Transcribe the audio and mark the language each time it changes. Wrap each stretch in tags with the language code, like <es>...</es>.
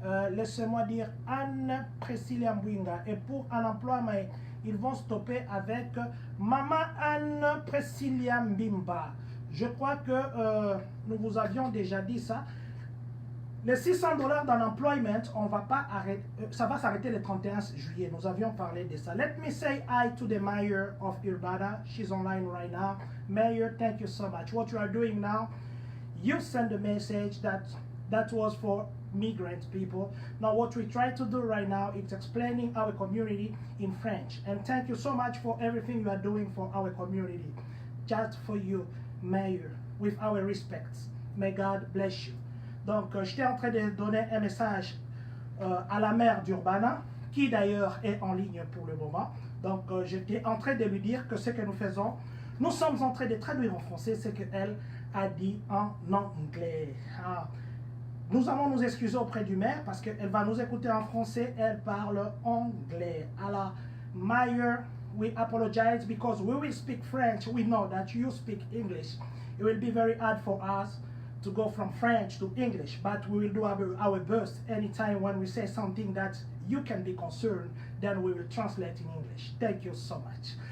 <fr>Laissez-moi dire Anne Priscilla Mbwinga. Et pour un emploi, mais ils vont stopper avec Maman Anne Priscilla Mbimba. Je crois que nous vous avions déjà dit ça. Les 600 $ dans l'employment, on va pas arrêter, ça va s'arrêter le 31 juillet. Nous avions parlé de ça.</fr> <en>Let me say hi to the mayor of Urbana. She's online right now. Mayor, thank you so much. What you are doing now, you send a message that was for migrant people. Now what we try to do right now is explaining our community in French. And thank you so much for everything you are doing for our community. Just for you, Mayor, with our respects. May God bless you.</en> <fr>Donc, j'étais en train de donner un message à la maire d'Urbana, qui d'ailleurs est en ligne pour le moment. Donc, j'étais en train de lui dire que ce que nous faisons, nous sommes en train de traduire en français ce qu'elle a dit en anglais. Ah. Nous allons nous excuser auprès du maire parce qu'elle va nous écouter en français, elle parle anglais.</fr> <en>Alors, Mayor, we apologize because we will speak French. We know that you speak English. It will be very hard for us to go from French to English, but we will do our best. Anytime when we say something that you can be concerned, then we will translate in English. Thank you so much.</en>